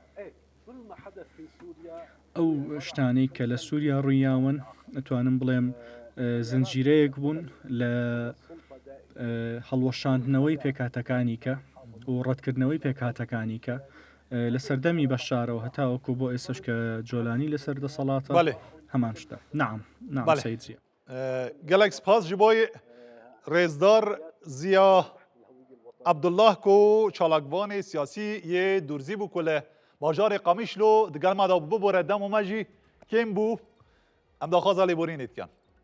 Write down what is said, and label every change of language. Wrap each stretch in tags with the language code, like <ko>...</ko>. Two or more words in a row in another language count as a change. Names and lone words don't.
<ckb>ئەو شتانەی کە لە سووریا ڕوویاون ئەتوانم بڵێم زنجیرەیەک بوون لە هەڵوەشاندنەوەی پێکاتەکانی کە و ڕەتکردنەوەی پێکاتەکانی کە لە سەردەمی بەشارەوە هەتاوەکو بۆ ئێسش کە جۆلانی لەسەر دەسەڵاتە هەمان شتە نعم سەیدزیە</ckb> <ku>گەلێک سپاس ji bo rêzdar Ziya Abdullah ku çalakvanê siyasî yê Durzî bû ku li bajarê Qamişlo di gel me de bibore demo me jî kêm bû em daxwaza lêborînê dikin.</ku>